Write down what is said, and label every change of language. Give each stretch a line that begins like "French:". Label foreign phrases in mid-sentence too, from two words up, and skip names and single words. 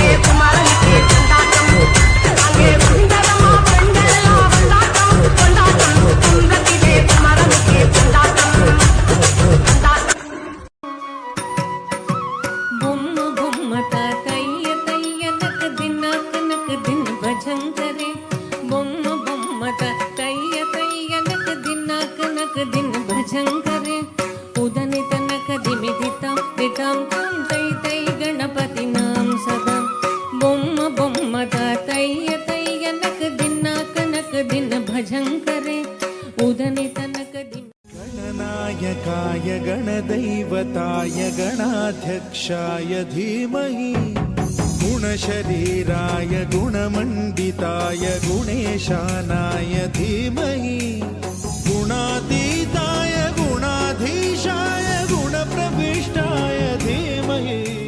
Tamil: குமரனுக்கு கொண்டாட்டம் அங்கே சுந்தரமா பெண்களெல்லாம் கொண்டாட்டம் கொண்டாட்டம் குந்தத்திலே குமரனுக்கு கொண்டாட்டம் கொண்டாட்டம் பொம்ம பொம்ம தைய தைய நக்கு தின் பஜங்கரே பொம்ம பொம்ம தைய தைய நக்கு தின் பஜங்கரே उदने तनक दिमिदितां दितां तां तै तै
Sanskrit: गणपति नाम सदा बोम्म बोम्म तैय तैय नक दिन भजं करे उदने तनक दिम गणनायकाय गणदैवताय गणाध्यक्षाय धीमहि गुणशरीराय गुणमण्डिताय गुणेशानाय धीमहि गुणातीताय गुणाधीशाय गुणप्रविष्टाय धीमहि